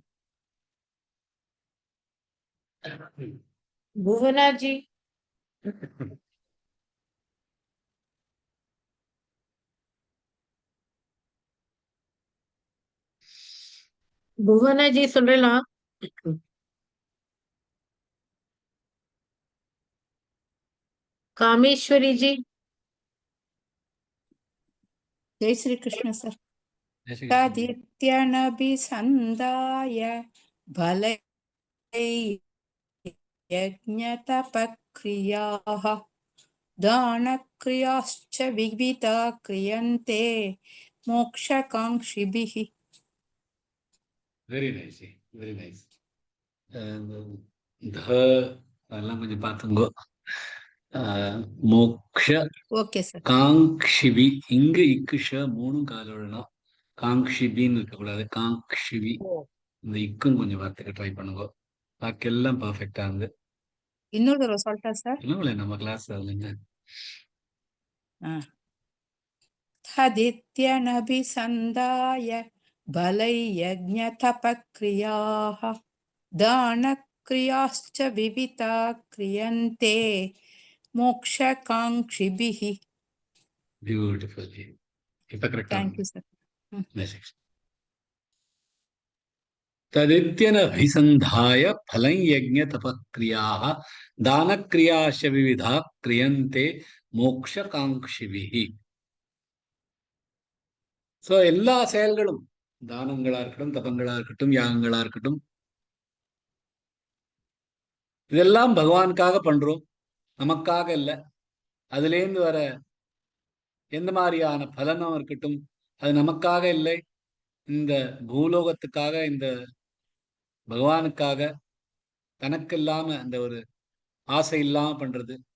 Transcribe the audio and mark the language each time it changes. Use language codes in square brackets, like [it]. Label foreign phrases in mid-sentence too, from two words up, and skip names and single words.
[ta] புவனாஜி புவனாஜி சொல்லலாம். कामेश्वरी जी. [hi] जय श्री कृष्ण सर. [sa] तदित्यनभिसन्धाय भलै यज्ञतपक्रियाः दानक्रियाश्च विविधा क्रियन्ते मोक्षकाङ्क्षिभिः. [en] very nice, very nice. [ta] அதெல்லாம் கொஞ்சம் பார்த்துங்கோ. மோக்ஷ [en] okay sir. [ta] காங்ஷிபி இங்கு இக்குஷ மூணும் காலோடணும். காங்ஷிபின்னு இருக்கக்கூடாது, காங்ஷிபி. இந்த இக்கும் கொஞ்சம் வார்த்தைக்கு ட்ரை பண்ணுங்க. பாக்கி எல்லாம் பர்ஃபெக்டா இருந்து. இன்னொரு தடவை சொல்லிட்டா சார். இல்லை நம்ம கிளாஸ் இல்லைங்க. [sa] तदित्यनभिसन्धाय बलै यज्ञतपक्रियाः दानक्रियाश्च विविधा क्रियन्ते मोक्षकाङ्क्षिभिः. [ta] பியூட்டிஃபுல். இப்ப கரெக்டா? [en] Thank you sir. [sa] तदित्यनभिसन्धाय फलं यज्ञ तपक्रियाः दानक्रियाश्च विविधा क्रियन्ते मोक्षकाङ्क्षिभिः. [ta] சோ எல்லா செயல்களும் தானங்களா இருக்கட்டும், தபங்களா இருக்கட்டும், யாகங்களா இருக்கட்டும், இதெல்லாம் பகவானுக்காக பண்றோம், நமக்காக இல்லை. அதுலேருந்து வர எந்த மாதிரியான பலனும் இருக்கட்டும், அது நமக்காக இல்லை, இந்த பூலோகத்துக்காக, இந்த பகவானுக்காக, தனக்கு இல்லாம அந்த ஒரு ஆசை இல்லாம பண்றது.